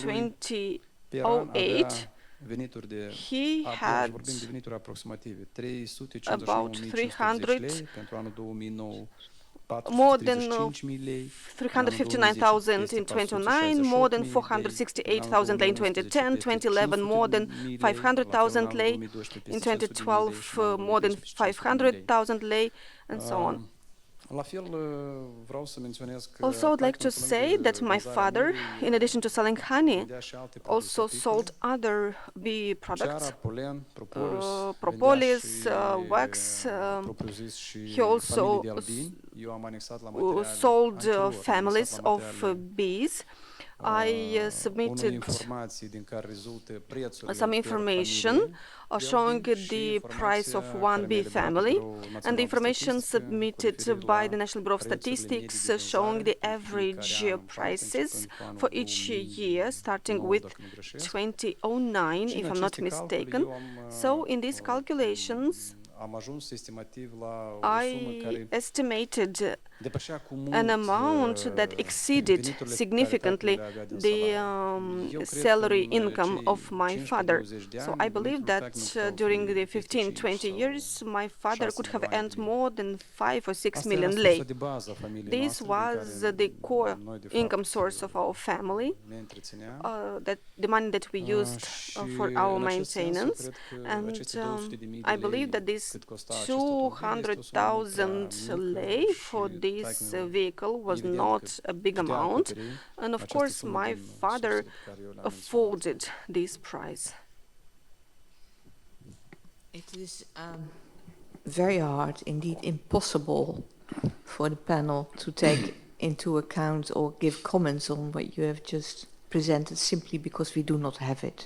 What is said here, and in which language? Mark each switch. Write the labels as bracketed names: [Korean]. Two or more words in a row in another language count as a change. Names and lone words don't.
[English] 2008, he had about 300 more than 359,000 in 2009, more than 468,000 lei in 2010, 2011 more than 500,000 lei, in 2012 more than 500,000 lei, and so on. [Romanian] La fel, vreau să menționez că [English] Also, I'd like to say that my father, in addition to selling honey, [Romanian] vindea și alte [English] also [Romanian] produse [English] sold other bee products, [Romanian] ceara, polen, propolis, [English] propolis, wax. [Romanian] propriu-zis și [English] He also [Romanian] familii de albini. Eu am anexat la materiale [English] sold [Romanian] anterior, am [English] families [Romanian] anexat la [English] of [Romanian] materiale, [English] bees. I [Romanian] unele [English] submitted [Romanian] informații din care rezultă prețurile [English] some [Romanian] per [English] information [Romanian] familie de [English] showing [Romanian] albini și [English] the price of [Romanian] informația [English] one [Romanian] care [English] bee [Romanian] mi-a eliberat [English] family, [Romanian] Biroul Național [English] and the [Romanian] de [English] information [Romanian] Statistică cu [English] submitted [Romanian] referire [English] by [Romanian] la [English] the National Bureau of [Romanian] prețurile [English] Statistics [Romanian] medii de [English] showing the [Romanian] vânzare în [English] average [Romanian] fiecare an în parte, [English] prices [Romanian] începând cu anul [English] for each year, starting [Romanian] 2009, [English] with [Romanian] dacă nu greșesc. [English] 2009, [Romanian] Și în [English] if I'm not [Romanian] aceste calcule [English] mistaken. [Romanian] eu am, [English] So, in these calculations, [Romanian] am ajuns estimativ la o sumă [English] I [Romanian] care [English] estimated [Romanian] depășea cu mult [English] an amount that exceeded [Romanian] veniturile [English] significantly [Romanian] care le avea din [English] the [Romanian] salariu. Eu cred că [English] salary [Romanian] în [English] income [Romanian] cei [English] of my [Romanian] 15-20 [English] father. [Romanian] de [English] So [Romanian] ani, [English] I believe [Romanian] venitul [English] that [Romanian] practic nu puteau [English] during [Romanian] fi [English] the [Romanian] peste 5 [English] 15-20 [Romanian] sau [English] years, my father [Romanian] 6 [English] could have [Romanian] milioane [English] earned [Romanian] de [English] more than 5 or 6 [Romanian] Asta era [English] million [Romanian] sursa [English] lei. [Romanian] de bază a familiei [English] This [Romanian] noastre, [English] was [Romanian] din care [English] the core [Romanian] noi, de [English] income [Romanian] fapt, [English] source of our family, [Romanian] ne întrețineam. [English] that the money that we used [Romanian] Și [English] for our [Romanian] în acest sens, eu [English] maintenance. [Romanian] cred că [English] And [Romanian] aceste 200.000 [English] I believe that this 200,000 lei for this vehicle was not a big amount, and of course my father afforded this price. It is very hard, indeed impossible, for the panel to take into account or give comments on what you have just presented simply because we do not have it.